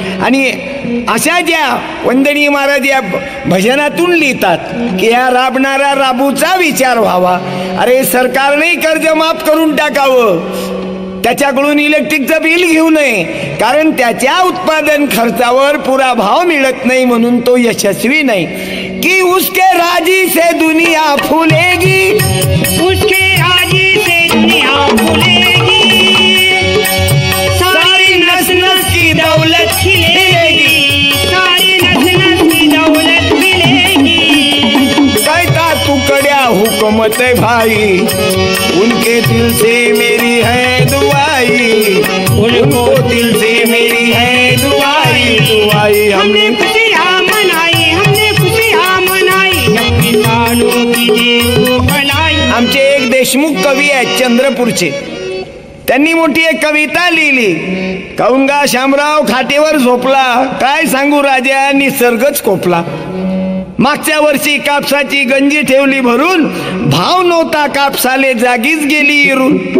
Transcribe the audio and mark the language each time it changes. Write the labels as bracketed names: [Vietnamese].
[Marathi] आणि अशा ज्या वंदनीय महाराज या भजनातून लिहितात की या राबणारा राबूचा विचार व्हावा. अरे सरकारने कर्ज माफ करून टाकावं, त्याच्याकडून इलेक्ट्रिकचं बिल घेऊ नये, कारण त्याच्या उत्पादन खर्चावर पुरा भाव मिळत नाही, म्हणून तो यशस्वी नाही. [Hindi] की उसके राजी से दुनिया फुलेगी, उसके राजी से दुनिया फूलेगी, सारी नस्ल नस्ल की दौलत खिलेगी, सारी नस्ल नस्ल की दौलत खिलेगी. कहता टुकड़िया हुकूमत भाई, उनके दिल से मेरी है दुआई, उनको दिल से मेरी है दुआई दुआई. हमने खुशियाँ मनाई, हमने खुशियाँ मनाई, जब किसानों की देखो भलाई. [Marathi] आमचे एक देशमुख कवी आहेत चंद्रपूरचे, त्यांनी मोठी एक कविता लिहिली. काऊंगा शामराव खाटेवर झोपला, काय सांगू राजा निसर्गच कोपला. मागच्या वर्षी कापसाची गंजी ठेवली भरून, भाव नव्हता कापसाले जागीच गेली इरून.